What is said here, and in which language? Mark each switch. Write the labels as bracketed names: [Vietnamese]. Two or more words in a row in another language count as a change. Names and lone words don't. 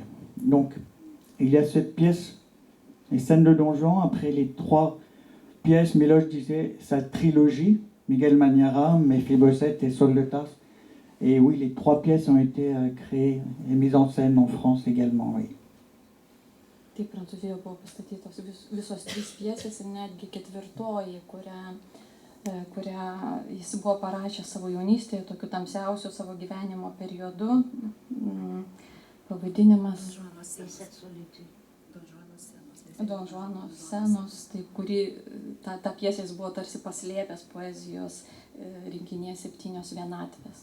[French] Donc il y a cette pièce, les Scènes de Don Juan, après les 3 pièces, Miloš disait sa trilogie, Miguel Maniara, Méphibosheth et Saul de Tarse. Et oui, les 3 pièces ont été créées et mises en scène en France également, oui. [Lithuanian] Taip, Prancūzijoje buvo pastatytos visos 3 pjesės ir netgi 4, kurią jis buvo parašęs savo jaunystėje, tokiu tamsiausiu savo gyvenimo periodu. Pavadinimas Don Juano scenos, tai kuri ta pjesės buvo tarsi paslėpęs poezijos rinkinyje 7 vienatvės.